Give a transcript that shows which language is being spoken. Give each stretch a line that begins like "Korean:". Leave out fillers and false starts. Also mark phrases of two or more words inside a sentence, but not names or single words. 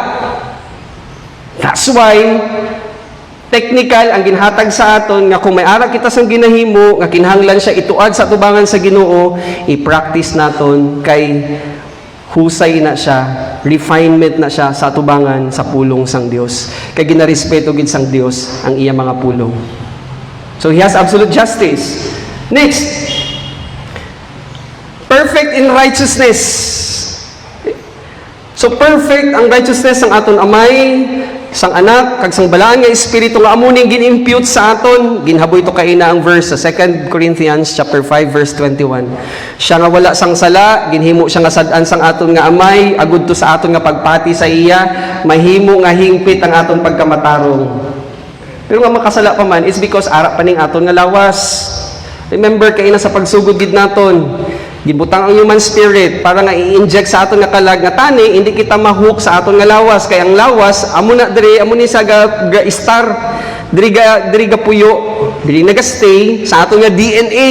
English: That's why
Hiligaynon: technical ang ginhatag sa aton nga kung may ara kita sang ginahimo nga kinahanglan siya ituad sa atubangan sa Ginoo, i-practice naton kay husay na siya, refinement na siya sa atubangan sa pulong sang Dios. Kay ginarespeto gid sang Dios ang iya mga pulong.
English: So He has absolute justice. Next, perfect in righteousness.
Hiligaynon: So perfect ang righteousness ng aton amay, sang anak, kag sang balaan nga espiritu nga amo ning gin-impute sa aton. Ginhaboy to kaina ang verse sa 2 Corinthians chapter 5 verse 21. Siya nga wala sang sala, ginhimo siya nga sad-an sang aton nga amay, agud to sa aton nga pagpati sa iya, mahimo nga hingpit ang aton pagkamatarong. Pero nga makasala pa man,
English: it's because
Hiligaynon: ara pa ning aton nga lawas. Remember kaina sa pagsugod gid naton, gibutang ang
English: human spirit
Hiligaynon: para nga i-inject sa aton nga kalag nga tani hindi kita mahook sa aton nga lawas kay ang lawas amo na diri amo ni sa ga star diri ga puyo diri naga-stay sa aton nga DNA.